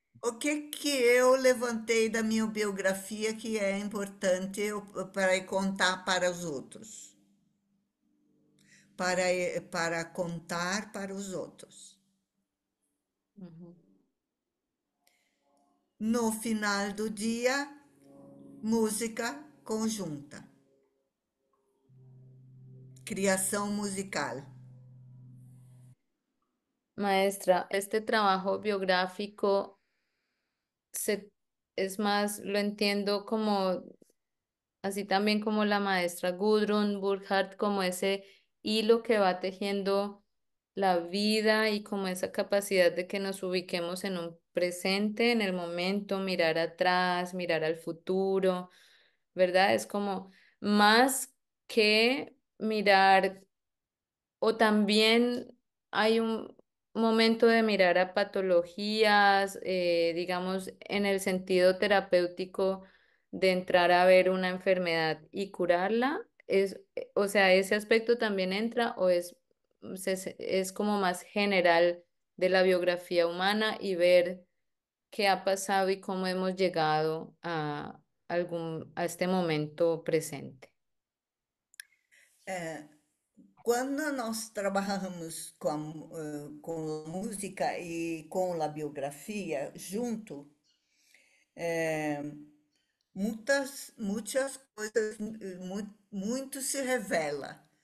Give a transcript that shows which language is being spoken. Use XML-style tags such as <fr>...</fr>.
<pt>O que eu levantei da minha biografia que é importante para contar para os outros, para contar para os outros. ujú. No final do dia, música conjunta, criação musical.</pt> <es>Maestra, este trabajo biográfico se, es más, lo entiendo como, así también como la maestra Gudrun Burkhardt, como ese hilo que va tejiendo la vida y como esa capacidad de que nos ubiquemos en un presente, en el momento, mirar atrás, mirar al futuro, ¿verdad? Es como más que mirar, o también hay un momento de mirar a patologías, digamos, en el sentido terapéutico de entrar a ver una enfermedad y curarla? O sea, ¿ese aspecto también entra o es como más general de la biografía humana y ver qué ha pasado y cómo hemos llegado a este momento presente?</es> <pt>Quando nós trabalhamos com a música e com a biografia junto, muitas coisas, muito se revela.</pt>